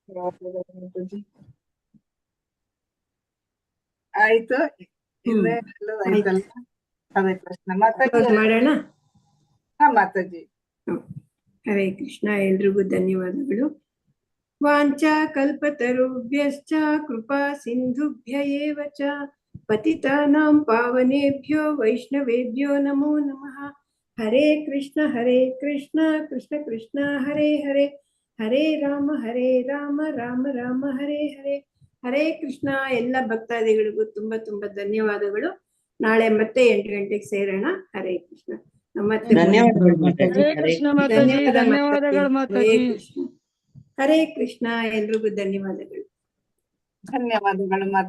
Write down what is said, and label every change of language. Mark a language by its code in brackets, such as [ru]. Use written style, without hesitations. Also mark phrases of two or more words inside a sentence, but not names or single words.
[kn] ಆಯ್ತು, ಆಯ್ತಲ್ಲ. [sa] ಹರೇ ಕೃಷ್ಣ [kn] ಮಾತಾಜಿ ಮಾಡೋಣ. ಮಾತಾಜಿ. [sa] ಹರೇ ಕೃಷ್ಣ. [kn] ಎಲ್ರಿಗೂ ಧನ್ಯವಾದಗಳು. [sa] ವಾಂಚಾ ಕಲ್ಪತರುಭ್ಯಶ್ಚ ಕೃಪಾ ಸಿಂಧುಭ್ಯ ಏವ ಚ ಪತಿತಾನಾಂ ಪಾವನೇಭ್ಯೋ ವೈಷ್ಣವೇಭ್ಯೋ ನಮೋ ನಮಃ. ಹರೇ ಕೃಷ್ಣ ಕೃಷ್ಣ ಕೃಷ್ಣ ಹರೇ ಹರೇ ಹರೇ ರಾಮ ರಾಮ ರಾಮ ಹರೇ ಹರೇ. ಹರೇ ಕೃಷ್ಣ. [kn] ಎಲ್ಲ ಭಕ್ತಾದಿಗಳಿಗೂ ತುಂಬಾ ತುಂಬಾ ಧನ್ಯವಾದಗಳು. ನಾಳೆ ಮತ್ತೆ 8 ಗಂಟೆಗೆ ಸೇರೋಣ. [sa] ಹರೇ ಕೃಷ್ಣ. [kn] ಧನ್ಯವಾದಗಳು ಮಾತಾಜಿ. ಧನ್ಯವಾದಗಳು ಮಾತಾಜಿ. [sa] ಹರೇ ಕೃಷ್ಣ. [kn] ಎಲ್ರಿಗೂ ಧನ್ಯವಾದಗಳು. ಧನ್ಯವಾದಗಳು ಮಾತಾಜಿ.